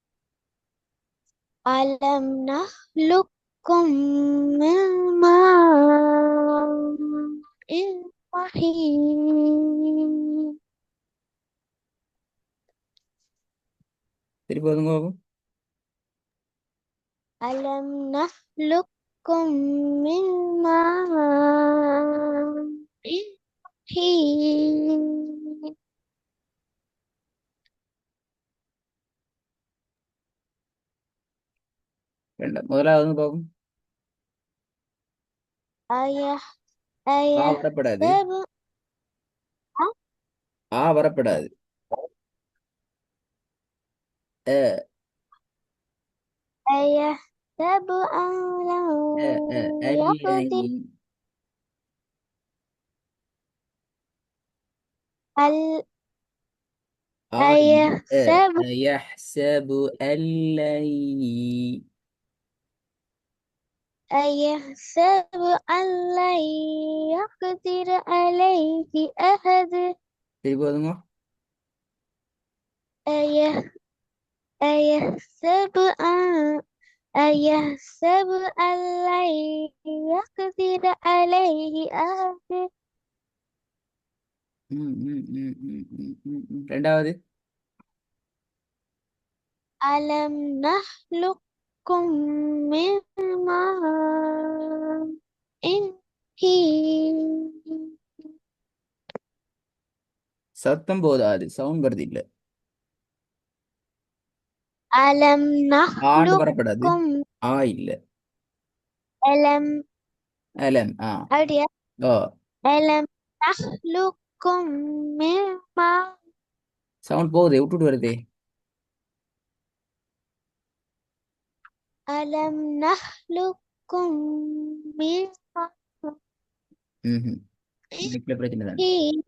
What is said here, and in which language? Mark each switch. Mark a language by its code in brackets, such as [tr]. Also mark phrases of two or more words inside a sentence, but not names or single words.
[ar] ألم نخلقكم من ماء مهين. [ta] திருப்பி ஒதுங்க பாப்போம். [ar] ألم نخلقكم من ماء مهين [ta] முதலாவது வந்து பாப்போம். [ar] أيه [ta] ஆ வரப்படாது. [ar] أيحسب [ta] ஆ வரப்படாது. அ [ar] أيحسب أن لم அ அ يقدر [ta] அல்லை. [ar] أل- [ta] ஆ இல்ல. [ar] أيحسب [ta] யஹ்சபு அல்லை. [ar] أيحسب أن لن يقدر عليه أحد [ta] திருப்பி ஒதுங்க. [ar] أيه أيحسب أن أيحسب أن لن يقدر عليه أحد [ta] ரெண்டாவது. [ar] ألم نخلقكم من ماء مهين [ta] சத்தம் போதாது, சவுண்ட் வருது இல்ல. [ar] ألم [ta] ஆண்டு வரப்படாது. [ar] نخلقكم [ta] ஆ இல்ல. [ar] ألم அலம். أريد ஓ. ألم نخلقكم من ماء [ta] சவுண்ட் போகுது, விட்டுட்டு வருதே. [ar] ألم نخلقكم من ماء [ta] ம் நெக்ல பிரச்சனை தானே. [ar] مهين